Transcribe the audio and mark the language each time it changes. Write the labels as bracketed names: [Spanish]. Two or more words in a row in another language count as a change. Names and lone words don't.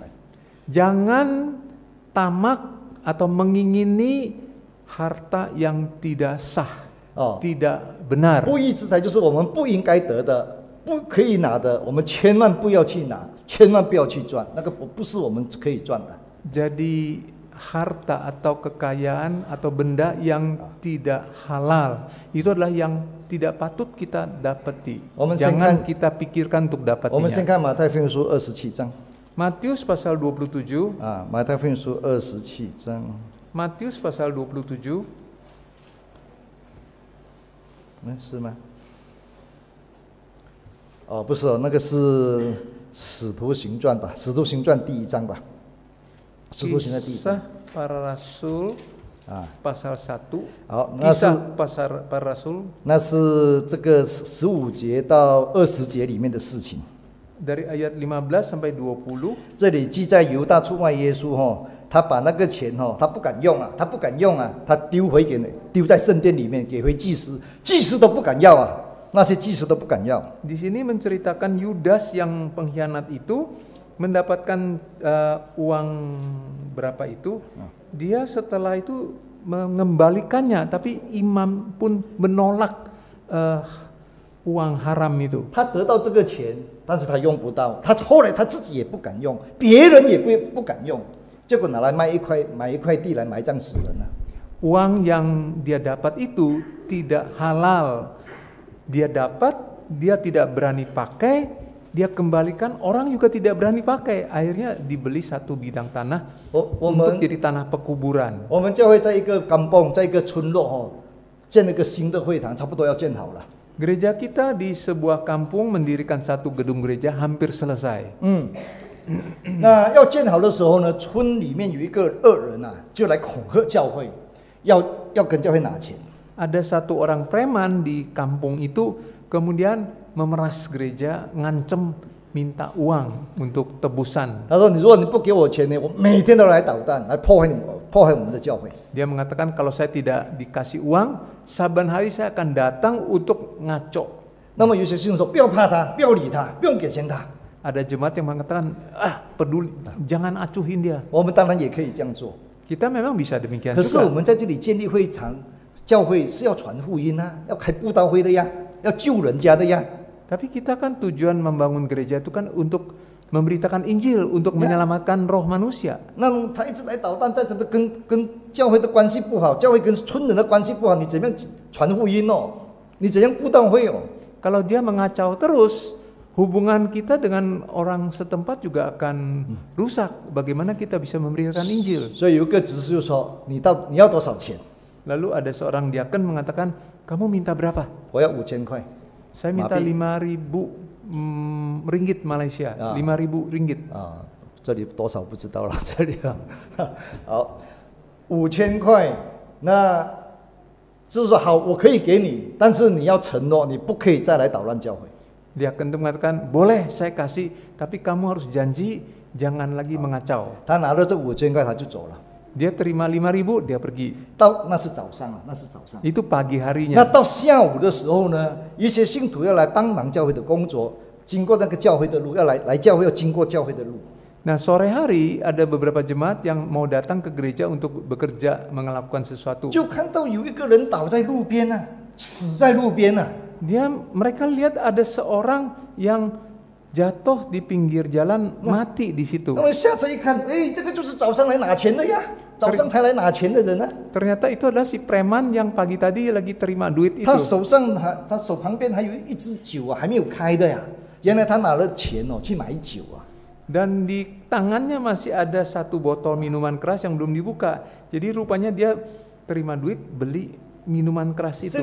[Indonesian] Jangan tamak atau mengingini harta yang tidak sah, 哦， tidak benar. [Chinese] 不义之财就是我们不应该得的，不可以拿的，我们千万不要去拿，千万不要去赚，那个不是我们可以赚的。 [Indonesian] Jadi harta atau kekayaan atau benda yang tidak halal itu adalah yang tidak patut kita dapati. Jangan kita pikirkan untuk [Chinese] 我们先 [Indonesian] dapatinya. [Chinese] 看马太福音书27章 [Indonesian] Matius pasal 27. [Chinese] 啊，马太福音书27章， [Indonesian] Matius pasal 27. [Chinese] 是吗？哦，不是哦，那个是使徒行传吧？使徒行传第1章吧？使徒行传第1章 [Indonesian] Kisah para Rasul 啊。 pasal 1. [Chinese] 好，那是 [Indonesian] Kisah para Rasul [Chinese] 那是这个15节到20节里面的事情。 [Indonesian] dari ayat 15 sampai 20. [Chinese] 这里记载犹大出卖耶稣他把那个钱他不敢用啊，他丢在圣殿里面给回祭司，祭司都不敢要啊，那些祭司都不敢要。 [Indonesian] Di sini menceritakan Yudas yang pengkhianat itu mendapatkan uang berapa itu, dia setelah itu mengembalikannya, tapi imam pun menolak uang haram itu. [Chinese] 他得到这个钱，但是他用不到，后来他自己也不敢用，别人也不敢用，结果拿来买一块地来埋葬死人了。 [Indonesian] Uang yang dia dapat itu tidak halal. Dia dapat, dia tidak berani pakai, dia kembalikan, orang juga tidak berani pakai. Akhirnya dibeli satu bidang tanah untuk jadi tanah pekuburan. [Chinese] 我们教会在一个kampung，在一个村落建了一个新的会堂，差不多要建好了。 [Indonesian] Gereja kita di sebuah kampung mendirikan satu gedung gereja hampir selesai. [Chinese] 那要建好的时候呢，村里面有一个恶人就来恐吓教会，要跟教会拿钱。 [Indonesian] Ada satu orang preman di kampung itu kemudian memeras gereja, ngancem minta uang untuk tebusan. [Chinese] 他说：“你如果你不给我钱呢，我每天都来捣蛋，来破坏我们的教会。” [Indonesian] Dia mengatakan kalau saya tidak dikasih uang, saban hari saya akan datang untuk ngaco. [Chinese] 那么有些信徒说：“不要怕他，不要理他，不用给钱他。” [Indonesian] Ada jemaat yang mengatakan, peduli, jangan acuhin dia. [Chinese] 我们当然也可以这样做， [Indonesian] Kita memang bisa demikian [Chinese] 可是我 [Indonesian] juga. [Chinese] 们在这里建立会场，教会是要传福音啊，要开布道会的呀，要救人家的呀。 [Indonesian] Tapi kita kan tujuan membangun gereja itu kan untuk memberitakan Injil, untuk menyelamatkan roh manusia. [Chinese] 那么他一直来捣蛋，在这个跟教会的关系不好，教会跟村人的关系不好，你怎么样传福音哦？你怎样布道会哦？ [Indonesian] Kalau dia mengacau terus, hubungan kita dengan orang setempat juga akan rusak. Bagaimana kita bisa memberitakan Injil? [Chinese] 所以有一个执事就说：“你要多少钱？ [Indonesian] Lalu ada seorang diaken mengatakan, kamu minta berapa? [Chinese] 我要5000块。 [Indonesian] Saya minta 5.000 ringgit Malaysia, 5.000 ringgit. [Chinese] 啊，这里多少不知道了，这里啊，好，5000块，那就是说好，我可以给你，但是你要承诺，你不可以再来捣乱教会。 [Indonesian] Diaken itu mengatakan, boleh saya kasih, tapi kamu harus janji jangan lagi mengacau. [Chinese] 他拿了这5000块，他就走了。 [Indonesian] Dia terima 5.000, dia pergi. [Chinese] 那是早上啊，那是早上。 [Indonesian] Itu pagi [Chinese] 那 [Indonesian] harinya. [Chinese] 到下午的时候呢，一些信徒要来帮忙教会的工作，经过那个教会的路，要来教会要经过教会的路。 [Indonesian] Nah, sore hari ada beberapa jemaat yang mau datang ke gereja untuk bekerja melakukan sesuatu. [Chinese] 就看到有一个人倒在路边啊，死在路边啊。 [Indonesian] Mereka lihat ada seorang yang jatuh di pinggir jalan, mati di situ. [Chinese] 那么下车一看，哎，这个就是早上来拿钱的呀，早上才来拿钱的人啊。 [Indonesian] Ternyata itu adalah si preman yang pagi tadi lagi terima duit itu. [Chinese] 他手旁边还有一支酒啊，还没有开的呀。原来他拿了钱哦去买酒啊。 [Indonesian] Dan di tangannya masih ada satu botol minuman keras yang belum dibuka. Jadi rupanya dia terima duit beli minuman keras itu.